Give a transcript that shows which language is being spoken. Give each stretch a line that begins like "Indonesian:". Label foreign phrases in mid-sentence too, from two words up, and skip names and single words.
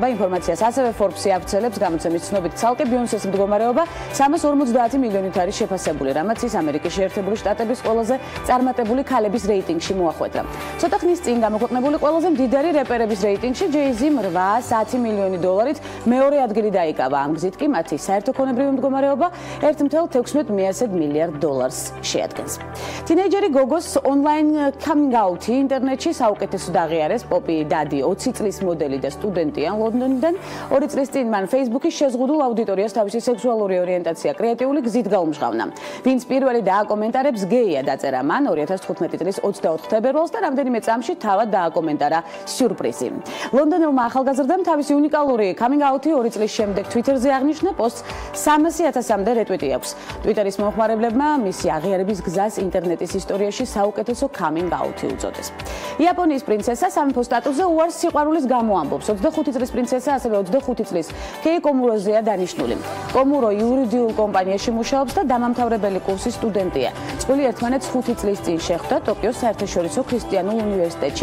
Georgian: ინფორმაციას ასევე Forbes-ი აფუძნებს, გამოცემის ცნობით ცალკე ბიონსეს მდგომარეობა 350 მილიონით არის შეფასებული, რამაც ის ამერიკის შეერთებული შტატების ყველაზე წარმატებული ქალების რეიტინგში მოახვედრა. ცოტა ხნის წინ გამოქვეყნებული ყველაზე მდიდარი რეპერების რეიტინგში ჯეიზიმ 810 მილიონი დოლარით მეორე ადგილი დაიკავა. ამ გზით კი მათი საერთო ქონებრივი მდგომარეობა 1.16 მილიარდ დოლარს შეადგენს. თინეიჯერი გოგოს ონლაინ coming-out-ი ინტერნეტში საუკეთესოდ აღიარეს. პოპი დადი 20 წლის მოდელი და სტუდენტია ლონდონიდან. 2 წლის წინ მან Facebook-ის შეზღუდულ აუდიტორიას თავისი სექსუალური ორიენტაცია კრეატიული გზით გაუმჟღავნა. ვინც პირველი დააკომენტარებს გეია დაწერა მან 2015 წლის 24 თებერვალს და რამდენიმე წამში თავად დააკომენტარა სიურპრიზი. ლონდონელმა ახალგაზრდამ თავისი უნიკალური coming-out-ი 2 წლის შემდეგ Twitter-ზე აღნიშნა, პოსტს 300,000-მდე რეტვიტი აქვს. Twitter-ის მომხმარებლებმა მისი აღიარების გზას ინტერნეტის ისტორიაში საუკეთესო coming-out-ი უწოდეს. იაპონიის პრინცესა სამეფო სტატუსზე უარს სიყვარულის გამო ამბობს. 25 წლის პრინცესა ასევე 25 წლის კეი კომუროზეა დანიშნული. კომურო იურიდიულ კომპანიაში მუშაობს და დამამთავრებელი კურსის სტუდენტია. წყვილი ერთმანეთს 5 წლის წინ შეხვდა ტოკიოს საერთაშორისო ქრისტიანულ უნივერსიტეტში.